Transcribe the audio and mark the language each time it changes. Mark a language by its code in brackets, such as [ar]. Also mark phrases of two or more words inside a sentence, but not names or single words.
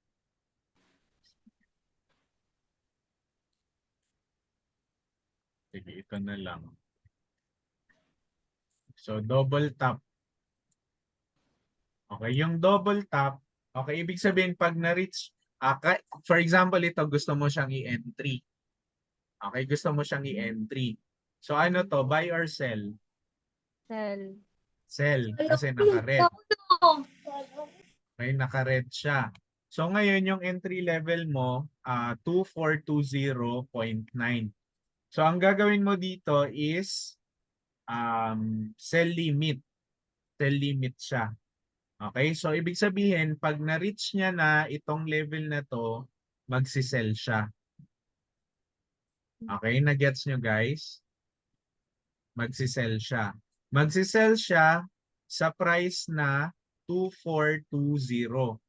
[tl] Sige, ito na lang. [en] So, double tap. [tl] Okay, yung [en] double tap, [tl] okay, ibig sabihin pag na-reach, [en] for example, [tl] ito gusto mo siyang i-entry. Okay, gusto mo siyang i-entry. So ano to, [en] buy or sell? [tl] Sell. Sell, kasi naka-red. Okay, naka-red siya. So ngayon yung entry level mo, 2420.9. So ang gagawin mo dito is [en] sell limit. Sell limit [tl] siya. Okay, so ibig sabihin, pag na-reach niya na itong level na to, magsisell siya. Okay, na-gets nyo guys? Magsisell siya. Magsisell siya sa price na 2420.